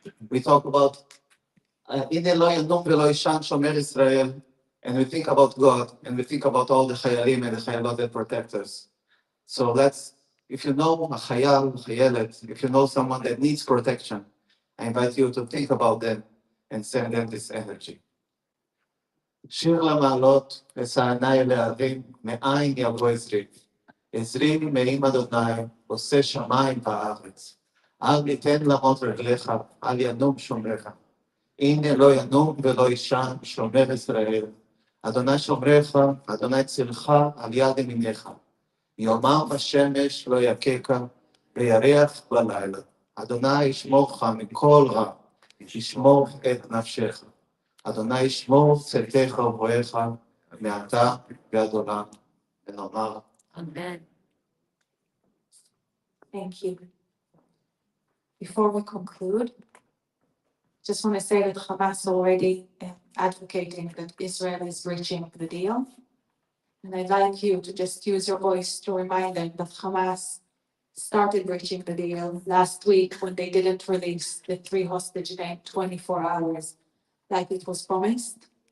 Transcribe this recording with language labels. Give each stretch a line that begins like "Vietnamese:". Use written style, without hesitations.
English: We talk about
Hebrew: "Ine lo yadum v'lo yishan shomer Israel,"
English: and we think about God, and we think about all the chayalim and the chayalot that protect us. So if you know a chayal, chayalet, if you know someone that needs protection, I invite you to think about them and send them this energy.
Hebrew: שיר למעלות, ושענai להרים, מאין יבוא עזרי. עזרי מעם אדוני, עושה שמיים וארץ. אל יתן למות רגליך, אל ינום שומרך. הנה לא ינום ולא יישן, שומר ישראל. אדוני שומרך, אדוני צילך, על יד ימינך. יומם השמש לא יככה, וירח בלילה. אדוני ישמורך מכל רע, ישמור את נפשך. אדוני ישמור צאתך ובואך, מעתה ועד עולם, ונאמר
English: Amen. Thank you. Before we conclude, just want to say that Hamas already advocating that Israel is breaching the deal. And I'd like you to just use your voice to remind them that Hamas started breaching the deal last week when they didn't release the 3 hostages in 24 hours like it was promised.